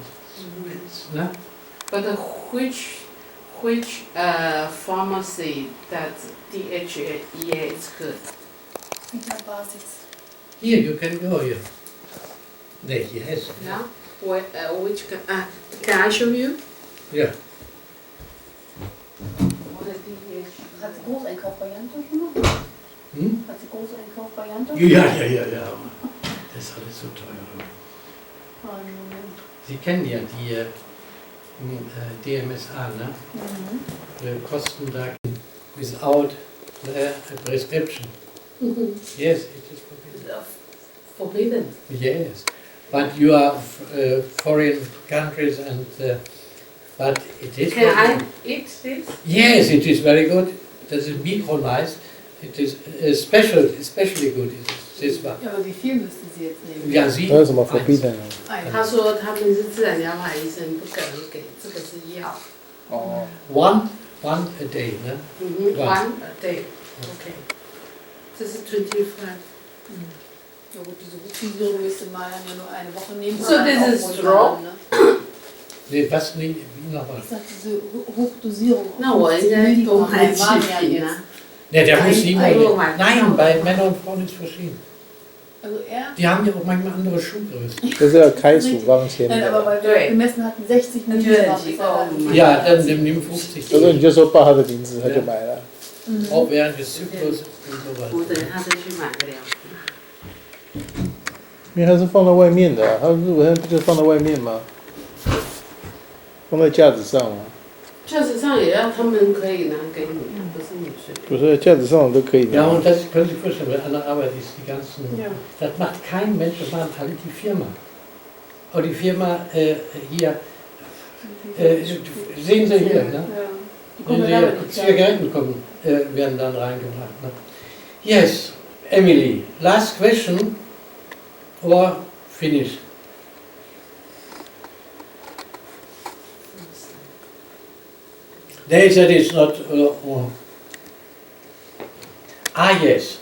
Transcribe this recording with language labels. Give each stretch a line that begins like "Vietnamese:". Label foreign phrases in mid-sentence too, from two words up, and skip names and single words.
English: But which pharmacy that DHA is good? Basics. Here, you can go here. There, yes. Yeah. Which can I show you? Yeah.
German: Hat sie Großeinkaufvariante schon mal? Hat sie Großeinkaufvariante? Ja. Das ist alles so teuer. Sie kennen ja die DMSA, kosten da
English: without a prescription. Yes, it is forbidden. Forbidden. Yes, but you are foreign countries and but it is. Can I eat this? Yes, it is very good. That is micronized. It is especially good. This one.
German: Ja, aber wie viel müssten Sie jetzt nehmen? Ja, Sie.
Chinese: 还有什么 forbidden 他说他们是自然疗法医生，不可能给，这个是药。哦，
English: One a day, ne? One a day.
German: Okay. Das ist 25. Ja gut, diese Hochdosierung müsste man ja nur eine Woche nehmen.
English: So this is straw.
German: Nee, was nicht, wie nochmal? Ich sag diese Hochdosierung.
Chinese: 那我应该多买几瓶啊？
German: Ne, der muss 7 Euro. Nein, bei Männern und Frauen ist verschieden. Also er? Die haben ja auch manchmal andere Schuhgrößen.
Chinese: 这是要开处方签
German: Nein,
Chinese: 的。
German: aber weil wir gemessen hatten 60 Milligramm. Ja, dann nimm 50
Chinese: 所以你就说报他的名字，他就买了。
German: Auch während des Zyklus und so
Chinese: 我
German: weiter.
Chinese: 等下再去买个2瓶。因为它是放在外面的，它日本不就放在外面吗？放在架子上吗？架子上也要他们可以拿给你，不是你随便。不是架子上都可以
German: Ja,
Chinese: 拿。
German: und das können Sie sich vorstellen, weil an der Arbeit ist die ganzen. Ja. Das macht kein Mensch, das macht alle die Firma. Aber die Firma hier, sehen Sie hier, ne? Sehen Sie hier, Zigaretten kommen, werden dann reingebracht. Ne?
English: Yes, Emily, last question or finish? They said it's not. Yes.